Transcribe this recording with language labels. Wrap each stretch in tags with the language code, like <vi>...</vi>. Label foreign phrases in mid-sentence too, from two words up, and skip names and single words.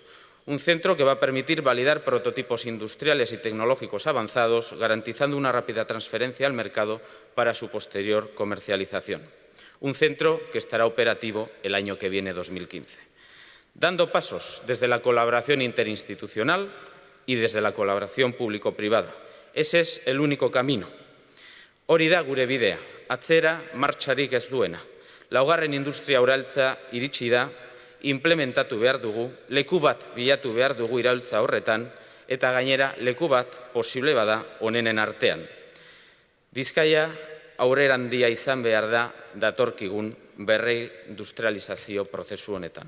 <es>Un centro que va a permitir validar prototipos industriales y tecnológicos avanzados, garantizando una rápida transferencia al mercado para su posterior comercialización. Un centro que estará operativo el año que viene, 2015. Dando pasos desde la colaboración interinstitucional y desde la colaboración público-privada. Ese es el único camino.</es> <eu>Hori da gure bidea, atzera martxarik ez duena. Laugarren industria uraultza iritsi da, implementatu behar dugu, leku bat bilatu behar dugu iraultza horretan, eta gainera leku bat posible bada onenen artean. Bizkaia aurrerandia izan behar da datorkigun berreindustrializazio prozesu honetan.</eu>